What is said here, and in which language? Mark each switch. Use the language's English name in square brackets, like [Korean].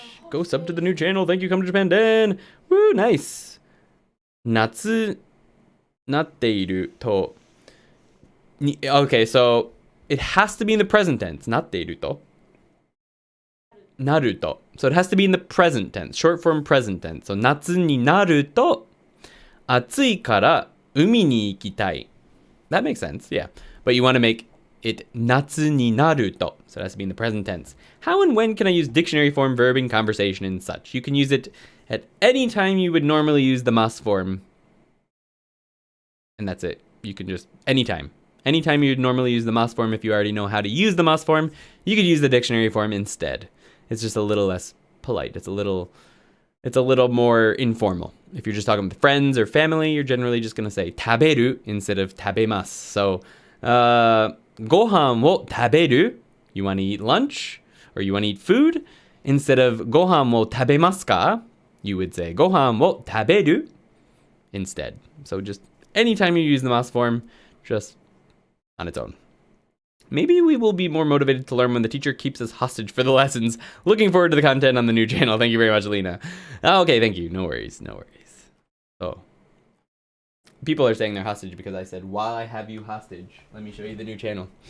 [English] Go sub to the new channel. Thank you. Come to Japan, Dan. Woo, nice. [Japanese] 夏なっていると [English] Okay, so it has to be in the present tense. [Japanese] なっていると なると. [English] So it has to be in the present tense, short form present tense. [Japanese] So 夏になると暑いから海に行きたい. [English] That makes sense, yeah. But you want to make it [Japanese] 夏になると. [English] So it has to be in the present tense. How and when can I use dictionary form, verb in conversation and such? You can use it at any time you would normally use the must form. And that's it. You can just, anytime. Anytime you'd normally use the must form, if you already know how to use the must form, you could use the dictionary form instead. It's just a little less polite. It's a little more informal. If you're just talking with friends or family, you're generally just going to say 食べる instead of 食べます. So, [Japanese] ご飯を食べる [English] you want to eat lunch or you want to eat food. Instead of [Japanese] ご飯を食べますか [English] you would say [Japanese] ご飯を食べる [English] instead. So just anytime you use the must form, just on its own. Maybe we will be more motivated to learn when the teacher keeps us hostage for the lessons. Looking forward to the content on the new channel. Thank you very much, Lena. Okay, thank you. No worries, no worries. Oh. People are saying they're hostage because I said, while I have you hostage, let me show you the new channel.